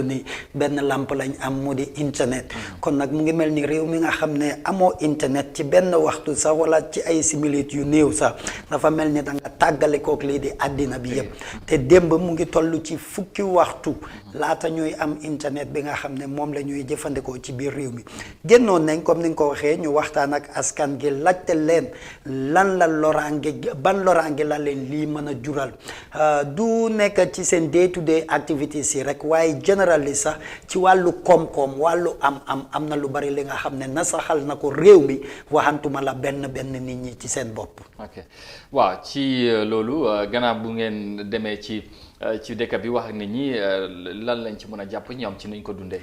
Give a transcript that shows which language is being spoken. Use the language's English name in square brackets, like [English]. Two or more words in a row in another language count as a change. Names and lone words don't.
[Wolof] nii benn lamp lañ am mu di internet kon nag mu ngi mel ni réew mi nga xam ne amoo internet ci benn waxtu sax wala ci ay similit yu néew sax dafa mel ni da nga tàggale kook lii di àddina bi yëpp te démb mu ngi toll ci fukki waxtu laata ñuy am internet bi nga xam ne moom la ñuy jëfandikoo ci biir réew mi génnoon nañ comme ni nga ko waxee ñu waxtaan ak askan gi laajte leen lan la ban loraange la leen lii mën a jural du nekk ci seen [English] day to day activities [Wolof] yi rek waaye général sax ci wàllu koom-koom wàllu am na lu bari li nga xam ne nasaxal na ko réew mi waxantuma la benn nit ñi ci seen bopp. ok waaw ci loolu gannaaw bu ngeen demee ci dëkk bi wax ak nit ñi lan lañ ci mën a jàpp ñoom ci nuñ ko dundee.